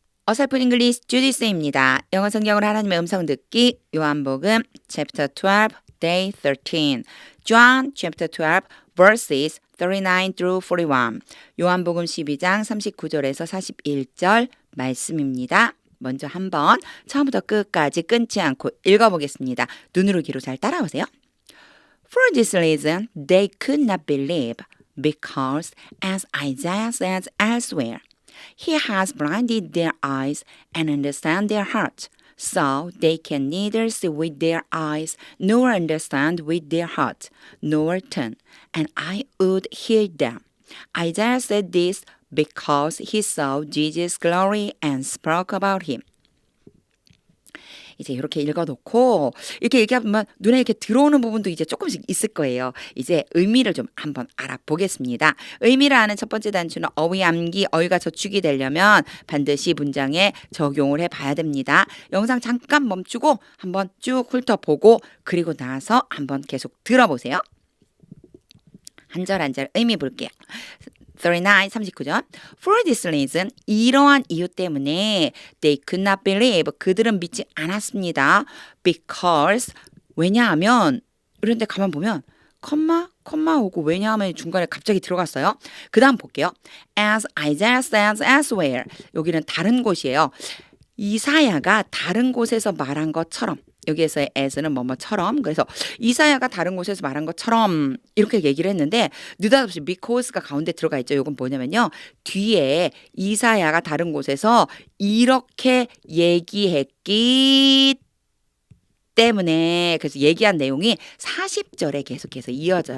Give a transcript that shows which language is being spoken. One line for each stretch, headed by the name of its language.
Korean: 어설픈 잉글리시 주디스입니다. 영어 성경을 하나님의 음성 듣기 요한복음 chapter 12 day 13 John chapter 12 verses 39 through 41 요한복음 12장 39절에서 41절 말씀입니다. 먼저 한번 처음부터 끝까지 끊지 않고 읽어보겠습니다. 눈으로 귀로 잘 따라오세요.
English: For this reason they could not believe because as Isaiah says elsewhere He has blinded their eyes and understand their hearts, so they can neither see with their eyes nor understand with their hearts, nor turn, and I would heal them. Isaiah said this because he saw Jesus' glory and spoke about him.
Korean: 이제 이렇게 읽어놓고 이렇게 얘기하면 눈에 이렇게 들어오는 부분도 이제 조금씩 있을 거예요. 이제 의미를 좀 한번 알아보겠습니다. 의미를 아는 첫 번째 단추는 어휘 암기, 어휘가 저축이 되려면 반드시 문장에 적용을 해봐야 됩니다. 영상 잠깐 멈추고 한번 쭉 훑어보고 그리고 나서 한번 계속 들어보세요. 한 절 한 절 의미 볼게요.
English: 39절 For this reason
Korean: 이러한 이유 때문에
English: they could not believe
Korean: 그들은 믿지 않았습니다. Because 왜냐하면 이런데 가만 보면 컴마 오고 왜냐하면 중간에 갑자기 들어갔어요. 그 다음 볼게요.
English: As Isaiah says elsewhere
Korean: 여기는 다른 곳이에요. 이사야가 다른 곳에서 말한 것처럼 여기에서의 as는 뭐뭐처럼 그래서 이사야가 다른 곳에서 말한 것처럼 이렇게 얘기를 했는데 느닷없이 because가 가운데 들어가 있죠. 이건 뭐냐면요. 뒤에 이사야가 다른 곳에서 이렇게 얘기했기 때문에 그래서 얘기한 내용이 40절에 계속해서 이어져요.